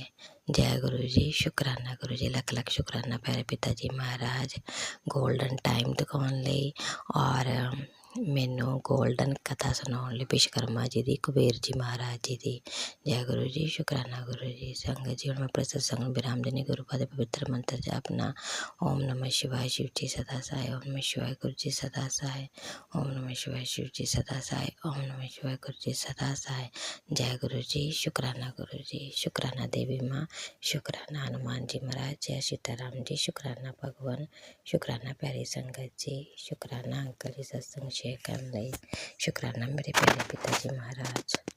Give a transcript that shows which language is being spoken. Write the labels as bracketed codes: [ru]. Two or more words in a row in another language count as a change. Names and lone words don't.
[pa] ਜੈ ਗੁਰੂ ਜੀ, ਸ਼ੁਕਰਾਨਾ ਗੁਰੂ ਜੀ, ਲੱਖ ਲੱਖ ਸ਼ੁਕਰਾਨਾ ਪਿਆਰੇ ਪਿਤਾ ਜੀ ਮਹਾਰਾਜ [en] golden time [pa] ਦਿਖਾਉਣ ਲਈ ਔਰ ਮੈਨੂੰ ਗੋਲਡਨ ਕਥਾ ਸੁਣਾਉਣ ਲਈ ਵਿਸ਼ਵਕਰਮਾ ਜੀ ਦੀ, ਕੁਬੇਰ ਜੀ ਮਹਾਰਾਜ ਜੀ ਦੀ। ਜੈ ਗੁਰੂ ਜੀ, ਸ਼ੁਕਰਾਨਾ ਗੁਰੂ ਜੀ। ਸੰਗਤ ਜੀ, ਹੁਣ ਮੈਂ ਪ੍ਰਸਤ ਸੰਗ ਨੂੰ ਵਿਰਾਮ ਦੇਣੀ। ਗੁਰੂ ਪਾ ਦੇ ਪਵਿੱਤਰ ਮੰਤਰ ਜਪਣਾ। [hi] ओम नमः शिवाय शिव जी सदा सहाय, ओम नमः शिवाय गुरु जी सदा सहाय, ओम नमः शिवाय शिव जी सदा सहाय, ओम नमः शिवाय गुरु जी सदा सहाय। जय गुरु जी, शुकराना गुरु जी, शुकराना देवी माँ, शुकराना हनुमान जी महाराज, जय सीताराम जी, शुकराना भगवान, शुकराना प्यारी संगत जी, शुकराना अंकल जी सत्संग शेयर करने, शुकराना मेरे प्यारे पिता जी महाराज।